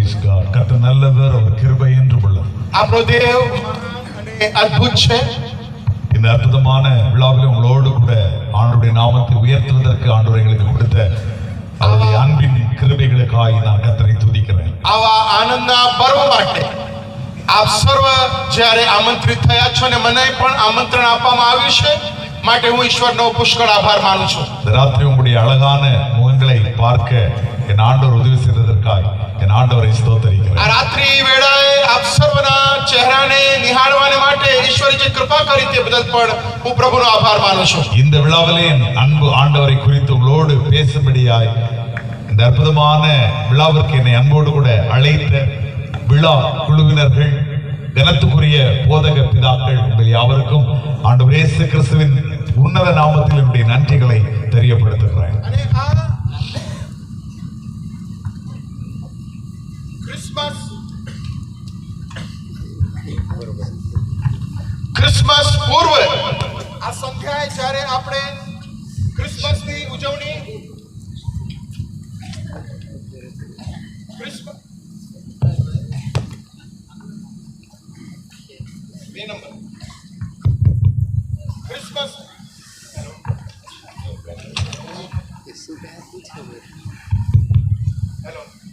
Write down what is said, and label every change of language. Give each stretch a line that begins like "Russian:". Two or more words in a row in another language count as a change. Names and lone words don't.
English: God.
Tamil: கர்த்தர் நல்லவர், அவர் கிருபை என்றும் உள்ளது.
Gujarati: આપણો દેવ અદ્ભુત છે.
Tamil: இந்த அற்புதமான விழாவில் உங்களோடு கூட ஆண்டவருடைய நாமத்தை உயர்த்துவதற்கு ஆண்டவர் எங்களுக்கு கொடுத்த அவருடைய அன்பின் கிருபைகளுக்காக நான் கர்த்தரை துதிக்கிறேன்.
Gujarati: આવા આનંદના પર્વ માટે આપ સર્વ જ્યારે આમંત્રિત થયા છો અને મને પણ આમંત્રણ આપવામાં આવ્યું છે માટે હું ઈશ્વરનો પુષ્કળ આભાર માનું છું.
Tamil: இந்த ராத்திரி உங்களுடைய அழகான முகங்களை பார்க்க என் ஆண்டவர் உதவி செய்ததற்காக என் ஆண்டவரை ஸ்தோத்திரிக்கிறேன்.
Gujarati: આ રાત્રિ વેળાએ આપ સર્વના ચહેરાને નિહાળવાને માટે ઈશ્વરે જે કૃપા કરી તે બદલ પણ હું પ્રભુનો આભાર માનું છું.
Tamil: இந்த விழாவிலே என் அன்பு ஆண்டவரை குறித்து உங்களோடு பேசும்படியாய் இந்த அற்புதமான விழாவிற்கு என்னை அன்போடு கூட அழைத்த விழா குழுவினர்கள், கனத்துக்குரிய போதக பிதாக்கள், உங்கள் யாவருக்கும் ஆண்டவர் இயேசு கிறிஸ்துவின் உன்னத நாமத்தில் என்னுடைய நன்றிகளை தெரியப்படுத்துகிறேன்.
Gujarati: અને આ ક્રિસમસ પૂર્વ આ સંધ્યાએ જ્યારે આપણે ક્રિસમસની ઉજવણી ક્રિસમસ હેલો